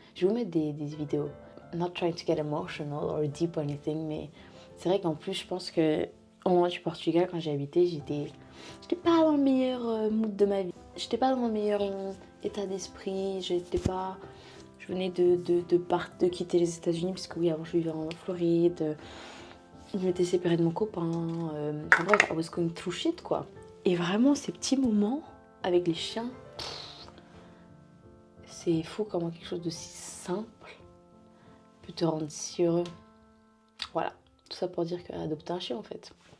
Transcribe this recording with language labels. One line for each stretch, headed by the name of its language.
French: Je vais vous mettre des vidéos.
English: Not trying to get emotional or deep or anything,
French: mais c'est vrai qu'en plus, je pense que au moment du Portugal, quand j'ai habité, j'étais pas dans le meilleur mood de ma vie. J'étais pas dans le meilleur état d'esprit. Je venais de quitter les États-Unis parce que oui, avant je vivais en Floride. Je m'étais séparée de mon copain. En bref,
English: I was going through shit
French: quoi. Et vraiment, ces petits moments avec les chiens. C'est fou comment quelque chose de si simple peut te rendre si heureux. Voilà, tout ça pour dire qu'adopter un chien en fait.